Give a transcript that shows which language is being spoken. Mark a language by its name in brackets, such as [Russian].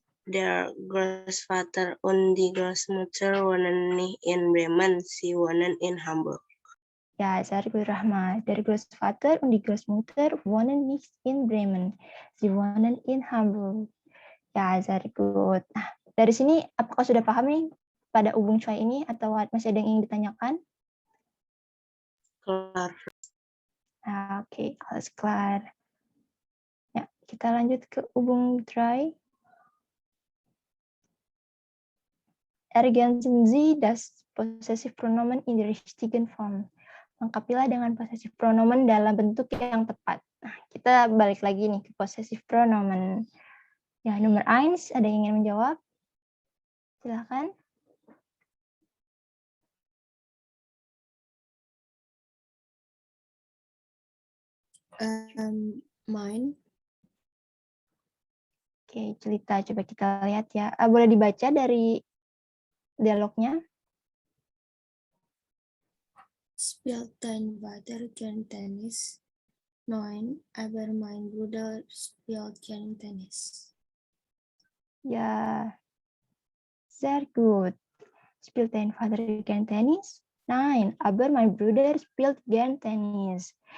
[German] Der Großvater und die Großmutter wohnen nicht in Bremen, sie wohnen in Hamburg. Ja, sehr gut, Rahma. Der Großvater und die Großmutter wohnen nicht in Bremen, sie wohnen in Hamburg. Ya, sehr gut. [Indonesian] Nah, dari sini apakah sudah paham nih pada Ubung Choi ini atau masih ada yang ingin ditanyakan? Kelar. Oke, [German] alles klar. [Indonesian] Ya, kita lanjut ke Ubung Choi. [German] Ergänzen Sie das possessive pronomen in der richtigen Form. [Indonesian] Lengkapilah dengan possessive pronomen dalam bentuk yang tepat. Nah, kita balik lagi nih ke possessive pronomen. Ya, nomor 1, ada yang ingin menjawab? Silakan. Mine. Oke, cerita coba kita lihat ya. Boleh dibaca dari dialognya? [German] Spielt dein Vater gern Tennis? Nein, aber mein Bruder spielt gern Tennis. Ja, sehr gut. Spielt dein Vater gern Tennis? Nein, aber mein Bruder spielt gern Tennis.